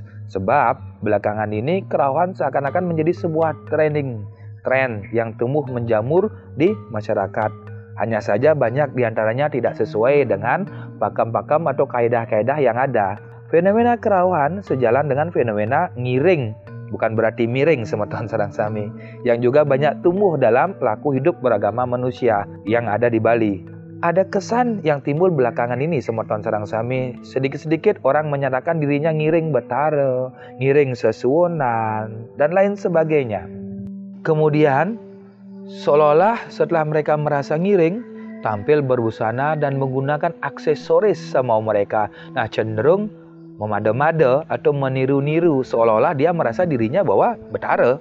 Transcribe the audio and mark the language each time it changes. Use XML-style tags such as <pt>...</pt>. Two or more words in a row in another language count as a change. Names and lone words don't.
<id>Sebab belakangan ini kerauhan seakan-akan menjadi sebuah tren yang tumbuh menjamur di masyarakat. Hanya saja banyak diantaranya tidak sesuai dengan pakam-pakam atau kaedah-kaedah yang ada. Fenomena kerauhan sejalan dengan fenomena ngiring, bukan berarti miring</id> <ban>semeton sarang sami,</ban> <id>yang juga banyak tumbuh dalam laku hidup beragama manusia yang ada di Bali. Ada kesan yang timbul belakangan ini</id> <ban>semeton sarang sami,</ban> <id>sedikit-sedikit orang menyatakan dirinya</id> <ban>ngiring betara, ngiring sesuonan,</ban> <id>dan lain sebagainya. Kemudian, seolah-olah setelah mereka merasa ngiring, tampil berbusana dan menggunakan aksesoris semau mereka. Nah, cenderung memada-mada atau meniru-niru seolah-olah dia merasa dirinya bahwa betara.</id>